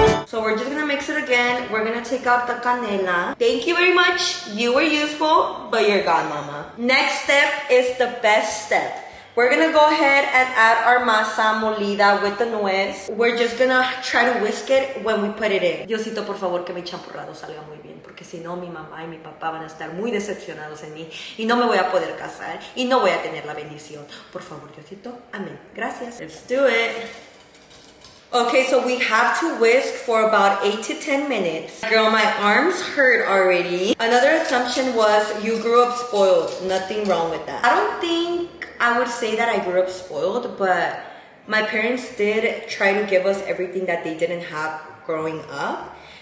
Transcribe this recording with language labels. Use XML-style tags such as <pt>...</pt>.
<en>So we're just gonna mix it again. We're gonna take out the canela. Thank you very much. You were useful, but you're gone, mama. Next step is the best step. We're gonna go ahead and add our masa molida with the nuez. We're just gonna try to whisk it when we put it in.</en> <es>Diosito, por favor, que mi champurrado salga muy bien, porque si no, mi mamá y mi papá van a estar muy decepcionados en mí y no me voy a poder casar y no voy a tener la bendición. Por favor, Diosito, amén. Gracias.</es> <en>Let's do it. Okay, so we have to whisk for about 8 to 10 minutes. Girl, my arms hurt already. Another assumption was you grew up spoiled. Nothing wrong with that. I don't think I would say that I grew up spoiled, but my parents did try to give us everything that they didn't have growing up.</en>